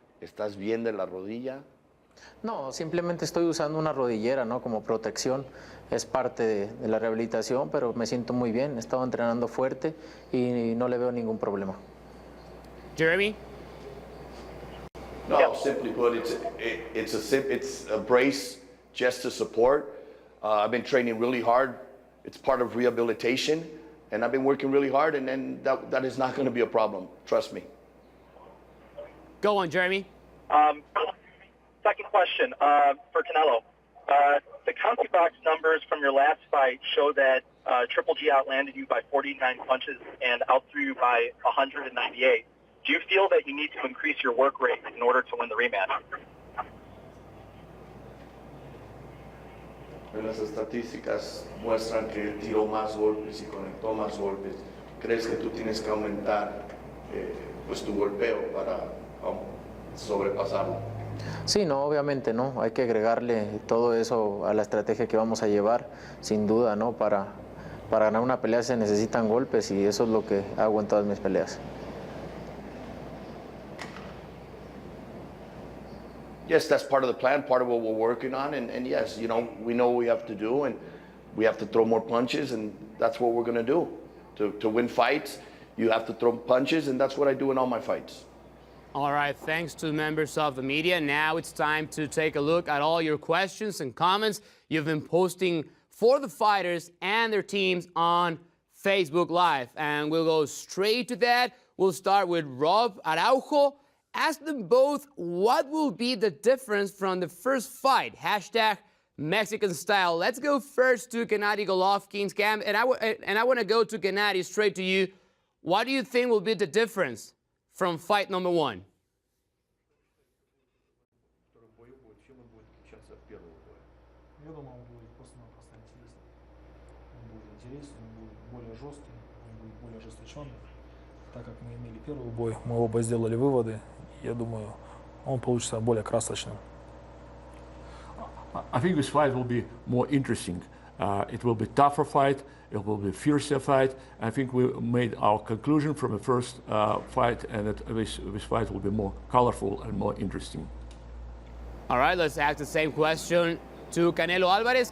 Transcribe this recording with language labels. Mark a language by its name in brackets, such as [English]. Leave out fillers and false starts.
[Spanish] ¿Estás bien de la rodilla? No, simplemente estoy usando una rodillera, ¿no? Como protección. Es parte de la rehabilitación, pero me siento muy bien. He estado entrenando fuerte y no le veo ningún problema. [English] Jeremy? No, simply put, it's a brace just to support. I've been training really hard. It's part of rehabilitation, and I've been working really hard, and then that is not going to be a problem. Trust me. Go on, Jeremy. Second question for Canelo. The county box numbers from your last fight show that Triple G outlanded you by 49 punches and outthrew you by 198. Do you feel that you need to increase your work rate in order to win the rematch? [Spanish] Las estadísticas muestran que él tiró más golpes y conectó más golpes. ¿Crees que tú tienes que aumentar pues tu golpeo para sobrepasarlo? Sí, no, obviamente no. Hay que agregarle todo eso a la estrategia que vamos a llevar, sin duda, ¿no? Para ganar una pelea se necesitan golpes y eso es lo que hago en todas mis peleas. [English] Yes, that's part of the plan, part of what we're working on, and yes, you know, we know what we have to do, and we have to throw more punches, and that's what we're going to do. To win fights, you have to throw punches, and that's what I do in all my fights. All right, thanks to members of the media. Now it's time to take a look at all your questions and comments you've been posting for the fighters and their teams on Facebook Live. And we'll go straight to that. We'll start with Rob Araujo. Ask them both what will be the difference from the first fight. Hashtag Mexican style. Let's go first to Gennady Golovkin's camp. And I want to go to Gennady, straight to you. What do you think will be the difference from fight number one? [Russian] Я думаю, он будет просто-напросто интересный. Он будет интересный, он будет более жесткий, он будет более ожесточенный. Так как мы имели первый бой, мы оба сделали выводы. Я думаю, он получится более красочным. [English] I think this fight will be more interesting. It will be tougher fight. It will be fiercer fight. I think we made our conclusion from the first fight, and that this fight will be more colorful and more interesting. All right, let's ask the same question to Canelo Alvarez.